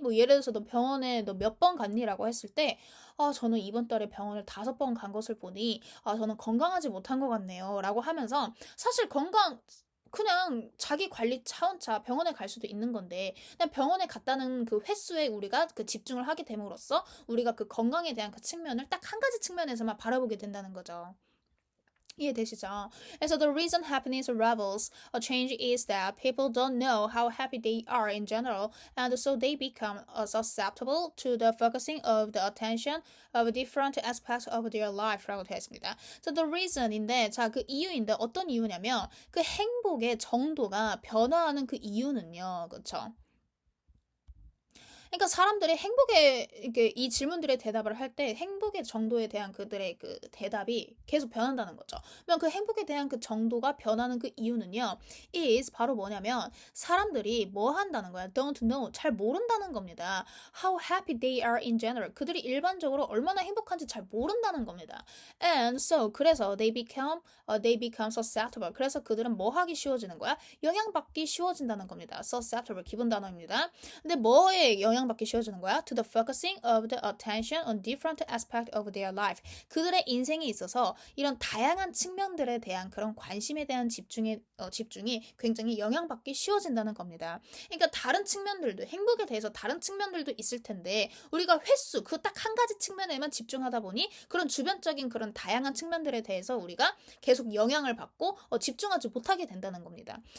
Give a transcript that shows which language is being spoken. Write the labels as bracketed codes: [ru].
[ko] 뭐 예를 들어서 너 병원에 너 몇 번 갔니? 라고 했을 때, 저는 이번 달에 병원을 5번 간 것을 보니, 저는 건강하지 못한 것 같네요. 라고 하면서, 사실 그냥 자기 관리 차원차 병원에 갈 수도 있는 건데, 그냥 병원에 갔다는 그 횟수에 우리가 그 집중을 하게 됨으로써, 우리가 그 건강에 대한 그 측면을 딱 한 가지 측면에서만 바라보게 된다는 거죠. 이해되시죠? [en] 그래서 the reason happiness revels a change is that people don't know how happy they are in general, and so they become susceptible to the focusing of the attention of different aspects of their life [ko] 라고 되어 있습니다. [en] So the reason [ko] 인데, 자, 그 이유인데 어떤 이유냐면 그 행복의 정도가 변화하는 그 이유는요, 그렇죠? 그러니까 사람들이 이게 이 질문들의 대답을 할 때 행복의 정도에 대한 그들의 그 대답이 계속 변한다는 거죠. 그러면 그 행복에 대한 그 정도가 변하는 그 이유는요, is 바로 뭐냐면 사람들이 뭐 한다는 거야? [en] Don't know. [ko] 잘 모른다는 겁니다. [en] How happy they are in general. [ko] 그들이 일반적으로 얼마나 행복한지 잘 모른다는 겁니다. [en] And so [ko] 그래서 [en] they become susceptible. [ko] 그래서 그들은 뭐 하기 쉬워지는 거야? 영향받기 쉬워진다는 겁니다. susceptible 기본 단어입니다. 근데 뭐에 영향받기 쉬워지는 거야? [en] To the focusing of the attention on different aspects of their life. [ko] 그들의 인생에 있어서 이런 다양한 측면들에 대한 그런 관심에 대한 집중이 굉장히 영향받기 쉬워진다는 겁니다. 그러니까 다른 측면들도 행복에 대해서 다른 측면들도 있을 텐데 우리가 횟수 그 딱 한 가지 측면에만 집중하다 보니 그런 주변적인 그런 다양한 측면들에 대해서 우리가 계속 영향을 받고 집중하지 못하게 된다는 겁니다.